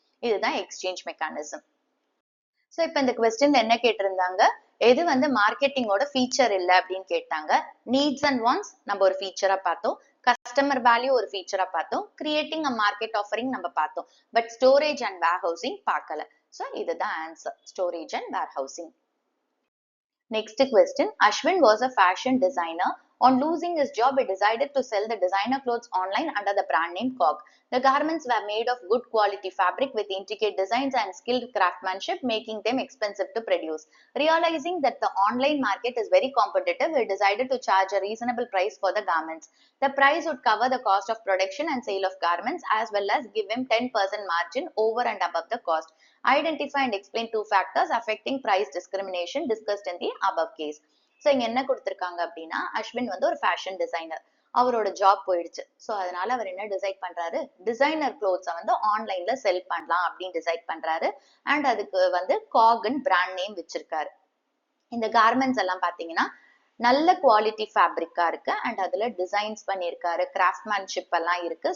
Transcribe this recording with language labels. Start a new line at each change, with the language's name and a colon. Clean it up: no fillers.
Tamil: இதுதான் exchange mechanism. So இப்போ இந்த கொஸ்டின்ல என்ன கேட்டிருந்தாங்க, எது வந்து மார்க்கெட்டிங்கோட ஃபீச்சர் இல்லை அப்படின்னு கேட்டாங்க. நீட்ஸ் அண்ட் வான்ட்ஸ் நம்ம ஒரு ஃபீச்சரா பார்த்தோம், கஸ்டமர் வேல்யூ ஒரு ஃபீச்சரா பார்த்தோம், கிரியேட்டிங் அ மார்க்கெட் ஆஃபரிங் நம்ம பார்த்தோம். But storage and where housing பார்க்கல. ஸோ இதுதான் answer, storage and where housing.
English: Next question. Ashwin was a fashion designer. On losing his job, he decided to sell the designer clothes online under the brand name COG. The garments were made of good quality fabric with intricate designs and skilled craftsmanship, making them expensive to produce. Realizing that the online market is very competitive, he decided to charge a reasonable price for the garments. The price would cover the cost of production and sale of garments as well as give him 10% margin over and above the cost. Identify and explain two factors affecting price discrimination discussed in the above case.
Tamil: So இங்க என்ன கொடுத்திருக்காங்க அப்படின்னா, அஸ்வின் வந்து ஒரு fashion designer, அவரோட job போயிடுச்சு. So அதனால அவர் என்ன டிசைட் பண்றாரு, டிசைனர் கிளோத்ஸை வந்து ஆன்லைன்ல செல் பண்ணலாம் அப்படின்னு டிசைட் பண்றாரு. அண்ட் அதுக்கு வந்து காகன் பிராண்ட் நேம் வச்சிருக்காரு. இந்த கார்மெண்ட்ஸ் எல்லாம் பாத்தீங்கன்னா நல்ல குவாலிட்டி ஃபேப்ரிக்கா இருக்கு அண்ட் அதுல டிசைன்ஸ் பண்ணியிருக்காரு, கிராஃப்ட்மேன்ஷிப் எல்லாம் இருக்கு.